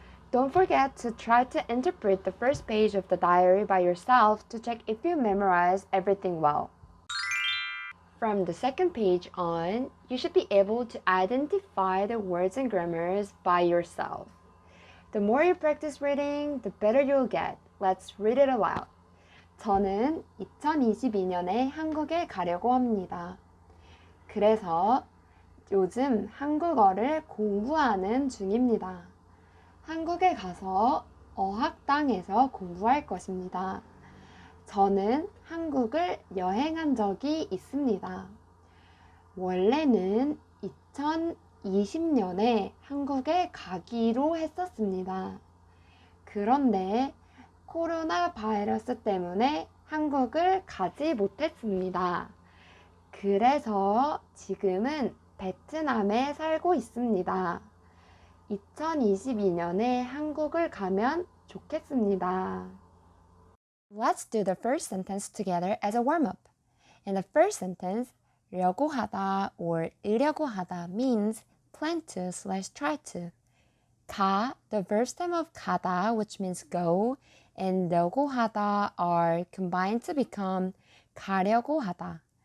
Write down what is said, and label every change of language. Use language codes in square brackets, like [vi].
[en] Don't forget to try to interpret the first page of the diary by yourself to check if you memorize everything well. From the second page on, you should be able to identify the words and grammars by yourself. The more you practice reading, the better you'll get. Let's read it aloud. [ko] 저는 2022년에 한국에 가려고 합니다. 그래서 요즘 한국어를 공부하는 중입니다. 한국에 가서 어학당에서 공부할 것입니다. 저는 한국을 여행한 적이 있습니다. 원래는 2020년에 한국에 가기로 했었습니다. 그런데 코로나 바이러스 때문에 한국을 가지 못했습니다. 그래서 지금은 베트남에 살고 있습니다. 2022년에 한국을 가면 좋겠습니다. [en] Let's do the first sentence together as a warm-up. In the first sentence, 려고 하다 or 으려고 하다 means plan to / try to. 가, the verb stem of 가다, which means go, and 려고 하다 are combined to become 가려고 하다.